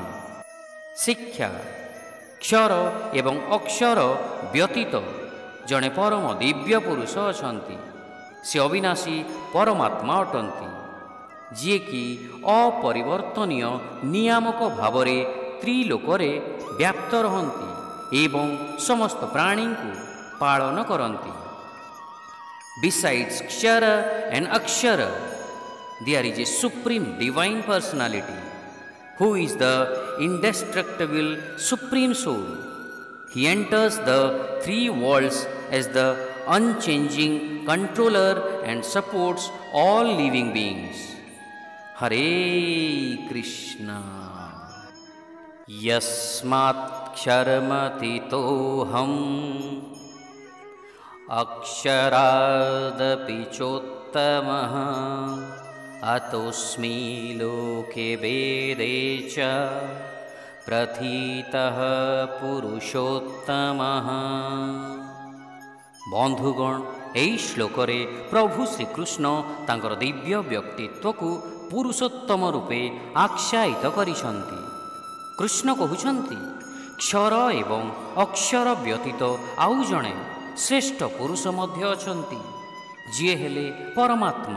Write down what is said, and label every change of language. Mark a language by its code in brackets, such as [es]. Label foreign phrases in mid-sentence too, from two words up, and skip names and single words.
[or] ଶିକ୍ଷା କ୍ଷର ଏବଂ ଅକ୍ଷର ବ୍ୟତୀତ ଜଣେ ପରମ ଦିବ୍ୟ ପୁରୁଷ ଅଛନ୍ତି। ସେ ଅବିନାଶୀ ପରମାତ୍ମା ଅଟନ୍ତି, ଯିଏକି ଅପରିବର୍ତ୍ତନୀୟ ନିୟାମକ ଭାବରେ ତ୍ରିଲୋକରେ ବ୍ୟାପ୍ତ ରହନ୍ତି ଏବଂ ସମସ୍ତ ପ୍ରାଣୀଙ୍କୁ ପାଳନ କରନ୍ତି। [en] Besides Kshara and Akshara, there is a supreme divine personality who is the indestructible supreme soul. He enters the three worlds as the unchanging controller and supports all living beings. [sa] हरे कृष्ण. यस्मात् क्षरमतीतोऽहम् अक्षरादपि चोत्तमः अतोऽस्मि लोके वेदे च प्रथितः पुरुषोत्तमः। [or] बंधुगण, ଏହି ଶ୍ଲୋକରେ ପ୍ରଭୁ ଶ୍ରୀକୃଷ୍ଣ ତାଙ୍କର ଦିବ୍ୟ ବ୍ୟକ୍ତିତ୍ୱକୁ ପୁରୁଷୋତ୍ତମ ରୂପେ ଆଖ୍ୟାୟିତ କରିଛନ୍ତି। କୃଷ୍ଣ କହୁଛନ୍ତି, କ୍ଷର ଏବଂ ଅକ୍ଷର ବ୍ୟତୀତ ଆଉ ଜଣେ ଶ୍ରେଷ୍ଠ ପୁରୁଷ ମଧ୍ୟ ଅଛନ୍ତି, ଯିଏ ହେଲେ ପରମାତ୍ମା।